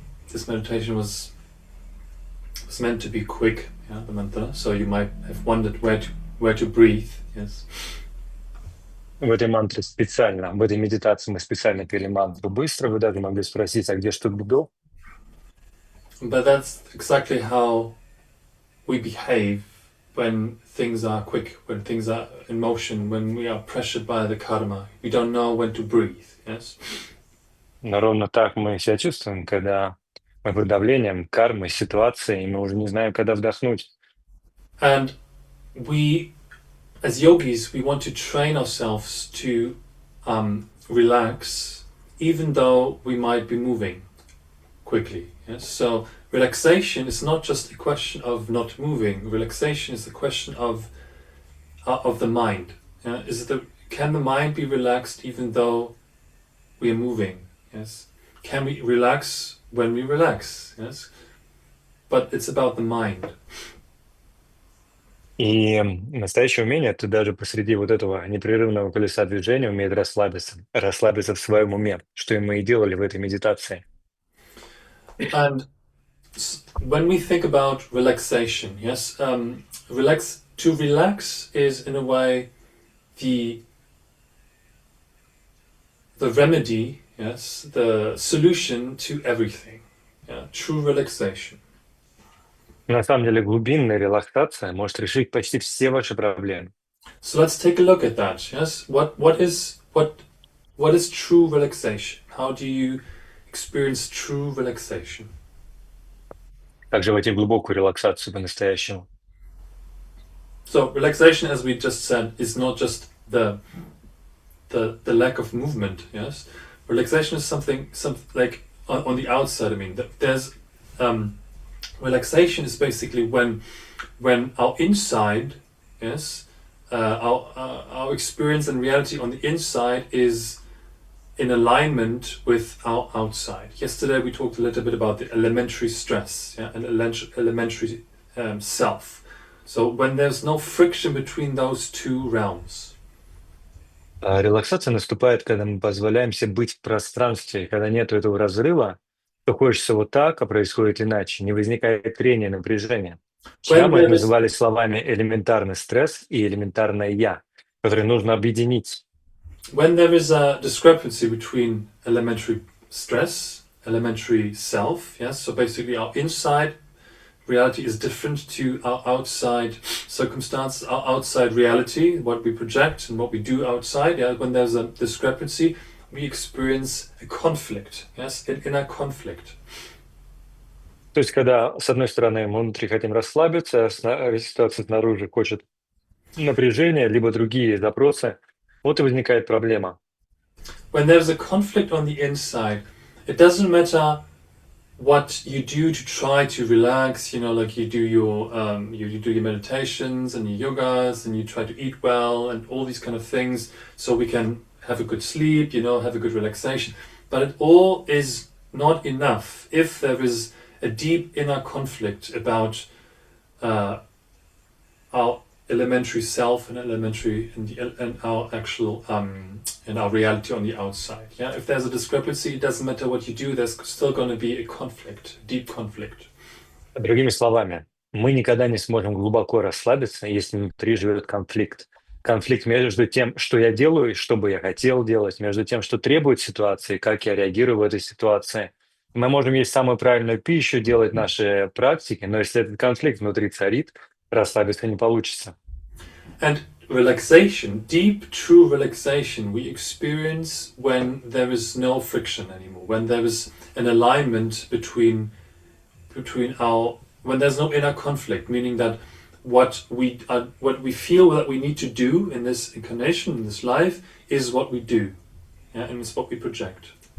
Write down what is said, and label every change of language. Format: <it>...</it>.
<en>This meditation was meant to be quick. Yeah, the mantra. So you might have wondered where to breathe. Yes.</en> <ru>В этой мантре специально, в этой медитации мы специально пели мантру быстро. Вы даже могли спросить, а где что было?</ru> <en>But that's exactly how we behave when things are quick, when things are in motion, when we are pressured by the karma. We don't know when to breathe. Yes.</en> <ru>Но ровно так мы себя чувствуем, когда мы под давлением кармы, ситуации, и мы уже не знаем, когда вдохнуть.</ru> <en>And we, as yogis, we want to train ourselves to relax, even though we might be moving quickly. Yes? So relaxation is not just a question of not moving. Relaxation is a question of the mind. Can the mind be relaxed even though we are moving? Yes. Can we relax when we relax? Yes. But it's about the mind.</en> <ru>И настоящее умение — это даже посреди вот этого непрерывного колеса движения уметь расслабиться в своем уме, что мы и делали в этой медитации.</ru> <en>And when we think about relaxation, yes, to relax is in a way the remedy, yes, the solution to everything. Yeah, true relaxation.</en> <ru>На самом деле глубинная релаксация может решить почти все ваши проблемы.</ru> <en>So let's take a look at that. Yes, what is true relaxation? How do you experience true relaxation?</en> <ru>Как же войти в глубокую релаксацию по-настоящему?</ru> <en>So relaxation, as we just said, is not just the lack of movement. Yes, relaxation is something like on the outside. I mean, there's relaxation is basically when our inside, yes, our experience and reality on the inside is in alignment with our outside. Yesterday we talked a little bit about the elementary stress, yeah, and elementary self. So when there's no friction between those two realms.</en> <ru>А релаксация наступает, когда мы позволяем себе быть в пространстве, когда нет этого разрыва, то хочется вот так, а происходит иначе, не возникает трения, напряжения. Вчера мы это называли словами элементарный стресс и элементарное «я», которые нужно объединить.</ru> <en>When there is a discrepancy between elementary stress, elementary self, yes, so basically our inside reality is different to our outside circumstances, our outside reality, what we project and what we do outside. Yeah, when there's a discrepancy, we experience a conflict, yes, an inner conflict.</en> <ru>То есть, когда, с одной стороны, мы внутри хотим расслабиться, а ситуация снаружи хочет напряжения, либо другие запросы, вот и возникает проблема.</ru> <en>When there's a conflict on the inside, it doesn't matter what you do to try to relax, you know, like you do your meditations and your yogas and you try to eat well and all these kind of things so we can have a good sleep, you know, have a good relaxation. But it all is not enough if there is a deep inner conflict about our elementary self and our actual and our reality on the outside. Yeah, if there's a discrepancy, it doesn't matter what you do. There's still going to be a conflict, deep conflict.</en> <ru>Другими словами, мы никогда не сможем глубоко расслабиться, если внутри живет конфликт. Конфликт между тем, что я делаю и что бы я хотел делать, между тем, что требует ситуации, как я реагирую в этой ситуации. Мы можем есть самую правильную пищу, делать наши практики, но если этот конфликт внутри царит, расслабиться не получится.</ru> <en>And relaxation, deep, true relaxation, we experience when there is no friction anymore, when there is an alignment between our, when there's no inner conflict, meaning that what we feel that we need to do in this incarnation, in this life, is what we do, yeah, and it's what we project.</en>